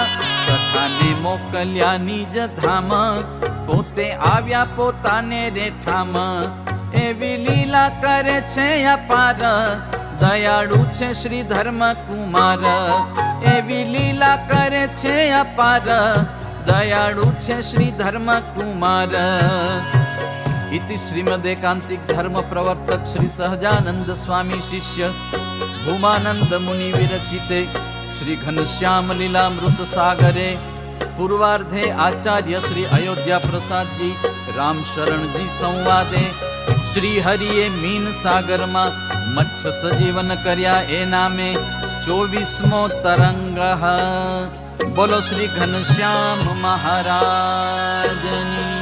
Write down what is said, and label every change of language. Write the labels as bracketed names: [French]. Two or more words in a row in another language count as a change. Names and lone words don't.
[Gujarati] સખાને મોકલ્યા નિજ ધામ પોતે આવ્યા પોતાને રેઠામ. એવી લીલા કરે છે અપાર દયાળુ છે શ્રી ધર્મ કુમાર. એવી લીલા કરે છે અપાર દયાળુ છે શ્રી ધર્મ કુમાર. [Sanskrit] इति श्रीमदेकांतिक धर्म प्रवर्तक श्री सहजानंद स्वामी शिष्य भूमानंद मुनि विरचिते श्री घनश्याम लीलामृत सागरे पूर्वार्धे आचार्य श्री अयोध्या प्रसाद जी राम शरण जी संवादे [Gujarati] શ્રી હરિએ મીન સાગર માં મત્સ્ય સજીવન કર્યા એ નામે 24મો તરંગ. [Hindi] बोलो श्री घनश्याम महाराज.